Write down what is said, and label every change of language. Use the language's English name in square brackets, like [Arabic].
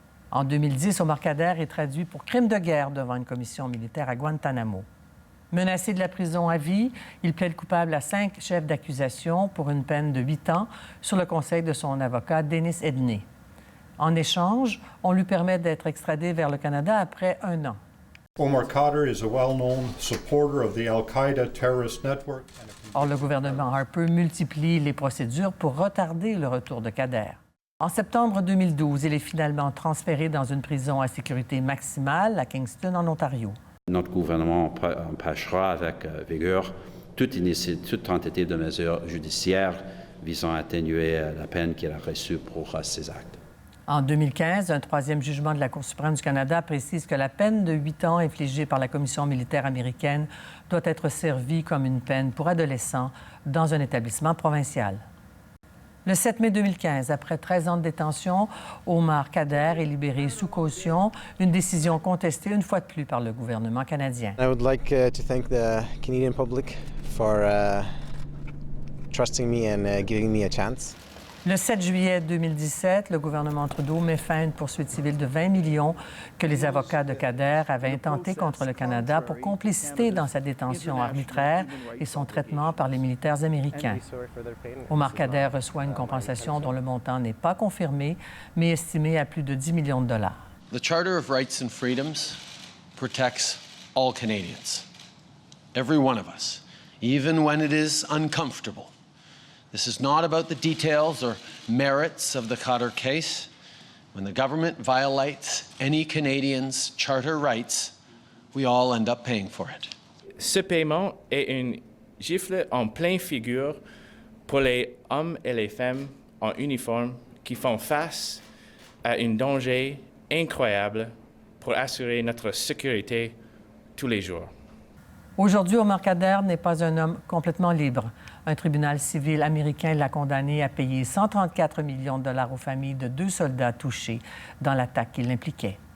[French] En 2010, Omar Khadr est traduit pour crime de guerre devant une commission militaire à Guantanamo. Menacé de la prison à vie, il plaide coupable à 5 chefs d'accusation pour une peine de 8 ans sur le conseil de son avocat, Dennis Edney. En échange, on lui permet d'être extradé vers le Canada après 1 an. [English] Omar Khadr is a well-known supporter of the Al-Qaeda terrorist network. [French] Or, le gouvernement Harper multiplie les procédures pour retarder le retour de Khadr. En septembre 2012, il est finalement transféré dans une prison à sécurité maximale à Kingston, en Ontario. Notre gouvernement empêchera avec vigueur toute tentative de mesures judiciaires visant à atténuer la peine qu'il a reçue pour ces actes. En 2015, un 3e jugement de la Cour suprême du Canada précise que la peine de 8 ans infligée par la Commission militaire américaine doit être servie comme une peine pour adolescents dans un établissement provincial. Le 7 mai 2015, après 13 ans de détention, Omar Khadr est libéré sous caution, une décision contestée une fois de plus par le gouvernement canadien. [English] I would like to thank the Canadian public for trusting me and giving me a chance. [French] Le 7 juillet 2017, le gouvernement Trudeau met fin à une poursuite civile de 20 millions que les avocats de Khadr avaient intenté contre le Canada pour complicité dans sa détention arbitraire et son traitement par les militaires américains. Omar Khadr reçoit une compensation dont le montant n'est pas confirmé, mais estimé à plus de 10 millions de dollars. [English] The Charter of Rights and Freedoms protects all Canadians, every one of us, even when it is uncomfortable. This is not about the details or merits of the Khadr case. When the government violates any Canadian's charter rights, we all end up paying for it. [French] Ce paiement est une gifle en pleine figure pour les hommes et les femmes en uniforme qui font face à un danger incroyable pour assurer notre sécurité tous les jours. Aujourd'hui, Omar Khadr n'est pas un homme complètement libre. Un tribunal civil américain l'a condamné à payer 134 millions de dollars aux familles de 2 soldats touchés dans l'attaque qui l'impliquait.